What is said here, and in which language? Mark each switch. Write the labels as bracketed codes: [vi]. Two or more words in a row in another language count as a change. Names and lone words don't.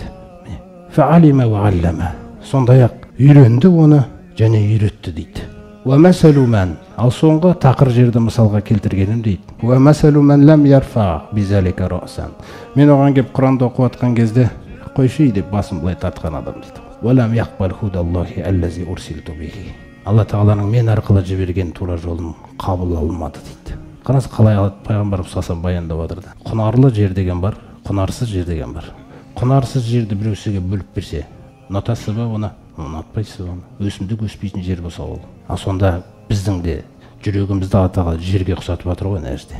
[ar] فعلم وعلم. [kk] Сондай-ақ үйренді оны және үйретті дейді. [ar] ومثل من. [kk] Ал соңғы тақыр жерді мысалға келтіргенім дейді. [ar] ومثل من لم يرفع بذلك رأسا. [kk] Мен оған кеп Құранды оқып атқан кезде қойшы деп басын былай тартқан адам дейді. [ar] ولم يقبل هدى الله الذي أرسلت به. [kk] Алла Тағаланың мен арқылы жіберген тура жолын қабыл алмады дейді. Қараңыз қалай пайғамбарымыз саллаллаху баяндап жатыр да. Құнарлы жер деген бар, құнарсыз жер деген бар. Құнарсыз жерді біреусіге бөліп берсе, ұнатасыз ба оны? Ұнатпайсыз оны. Өсімдік өспейтін жер болса ол. Сонда біздің де жүрегімізді Алла Тағала жерге ұқсатып жатыр ғой нәрсе.